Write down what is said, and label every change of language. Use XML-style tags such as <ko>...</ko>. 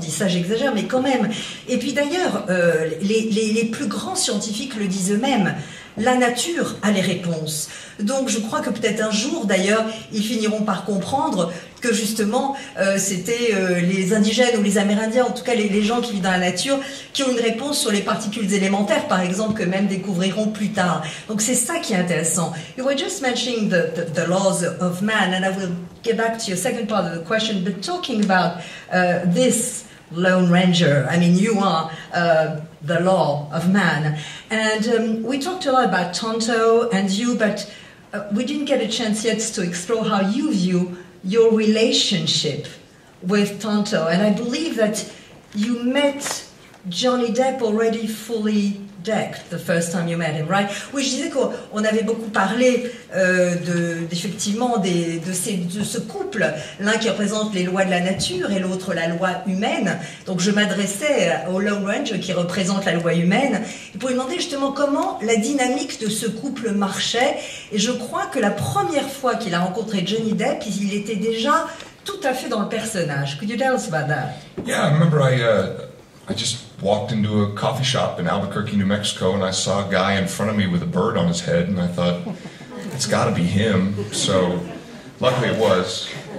<fr>Je dis ça, j'exagère, mais quand même. Et puis d'ailleurs, les plus grands scientifiques le disent eux-mêmes, la nature a les réponses. Donc je crois que peut-être un jour, d'ailleurs, ils finiront par comprendre que justement, c'était les indigènes ou les Amérindiens, en tout cas les gens qui vivent dans la nature, qui ont une réponse sur les particules élémentaires, par exemple, que même découvriront plus tard. Donc c'est ça qui est intéressant.</fr> <en>You were just mentioning the laws of man, and I will get back to your second part of the question, but talking about this Lone Ranger, I mean, you are the law of man. And we talked a lot about Tonto and you, but we didn't get a chance yet to explore how you view your relationship with Tonto. And I believe that you met Johnny Depp already fully decked the first time you met him, right?</en> <fr>Oui, je disais qu'on avait beaucoup parlé effectivement de ce couple, l'un qui représente les lois de la nature et l'autre la loi humaine. Donc je m'adressais au Lone Ranger qui représente la loi humaine pour lui demander justement comment la dynamique de ce couple marchait. Et je crois que la première fois qu'il a rencontré Johnny Depp, il était déjà tout à fait dans le personnage.</fr> <en>Could you tell us about that? Yeah, I remember I just walked into a coffee shop in Albuquerque, New Mexico, and I saw a guy in front of me with a bird on his head, and I thought, it's got to be him. So, luckily it was.</en>